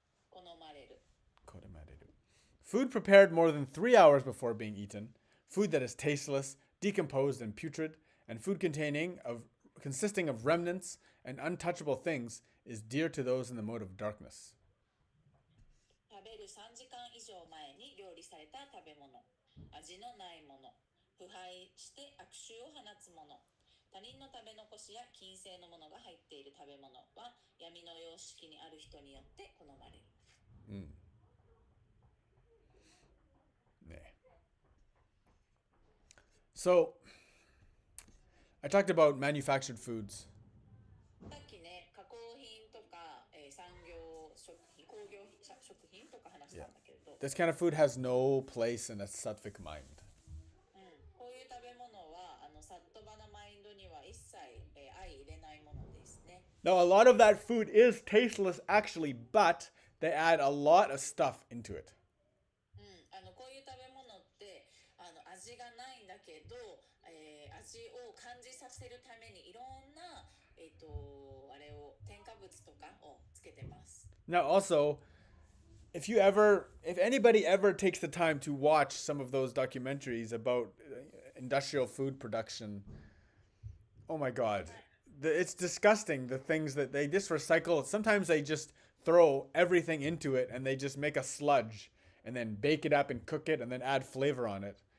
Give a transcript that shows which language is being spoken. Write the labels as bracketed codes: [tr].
[ja] 好まれる Koremareru. [en] Food prepared more than 3 hours before being eaten, food that is tasteless, decomposed, and putrid, and food consisting of remnants and untouchable things is dear to those in the mode of darkness. [ja] 食べる3時間以上前に料理された食べ物、味のないもの、腐敗して悪臭を放つもの、他人の食べ残しや禁制のものが入っている食べ物は闇の様式にある人によって好まれる。 [en] So, I talked about manufactured foods. [ja] さっきね、加工品とか、産業食品、工業食品とか話したんだけれど、 [en] This kind of food has no place in a sattvic mind. [ja] こういう食べ物はサットバナマインドには一切、相入れないものですね。 [en] Now, a lot of that food is tasteless actually, but they add a lot of stuff into it. [ja] こういう食べ物って味がないんだけど、味を感じさせるためにいろんな、あれを添加物とかをつけてます。 [en] Now, also, if anybody ever takes the time to watch some of those documentaries about industrial food production, oh my God, it's disgusting, the things that they just recycle. Sometimes they just throw everything into it and they just make a sludge and then bake it up and cook it and then add flavor on it.